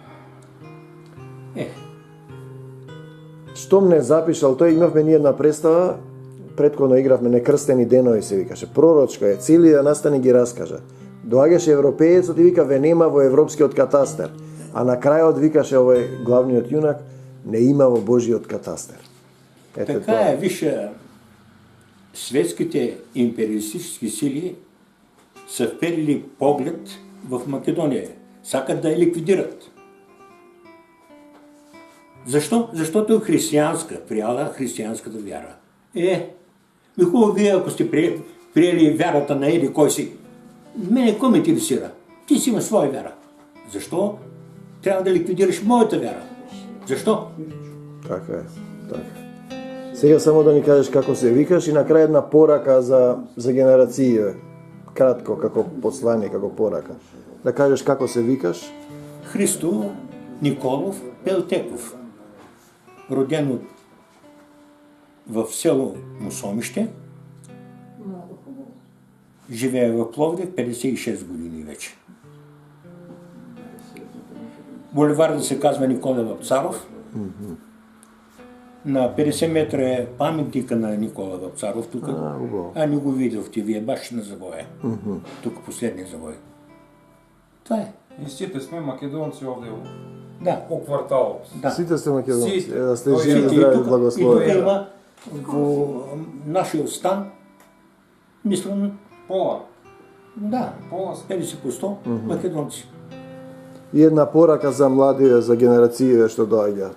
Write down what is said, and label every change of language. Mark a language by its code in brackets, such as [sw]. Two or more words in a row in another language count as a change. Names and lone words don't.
[mk] Штом не запишал, тој имавме ние една представа, предходно игравме Некрстени денови, се викаше, пророчка е, цели да настани ги раскажа. Доаѓаше европеецот и вика, ве нема во европскиот катастер. А на крајот викаше овој главниот јунак, не има во Божиот катастер. Ете Така тоа. [bg] е, виж, светските империалистически сили са вперили поглед в Македония. Сакат да я ликвидират. Защо? Защото е християнска, прияла християнската вяра. Хубаво, вие ако сте приели вярата на еди кой си, мене кой ме интересира? Ти си имаш своя вяра. Защо трябва да ликвидираш моята вяра? Защо? [mk] Така е, така. Сега само да ни кажеш како се викаш и на крај една порака за генерације. Кратко, како послание, како порака. Да кажеш како се викаш? [bg] Христо Николов Пелтеков, роден в село Мусомище, живее в Пловдив 56 години вече. Булеварът се казва Никола Вапцаров. На 50 метра е паметника на Никола Вапцаров тук. Не го видяхте, вие баш на завоя. Тук последния завой. Това е. [mk] И сите сме македонци овде Да. по кварталот. Да. Сите сте македонци. Сите. Да сте Тој живи, е. здрави, [bg] И тук [mk] благословени. има во нашиот стан, мислам, Пола. да, Пола. 50% македонци. И една порака за младите, за генерациите што доаѓаат.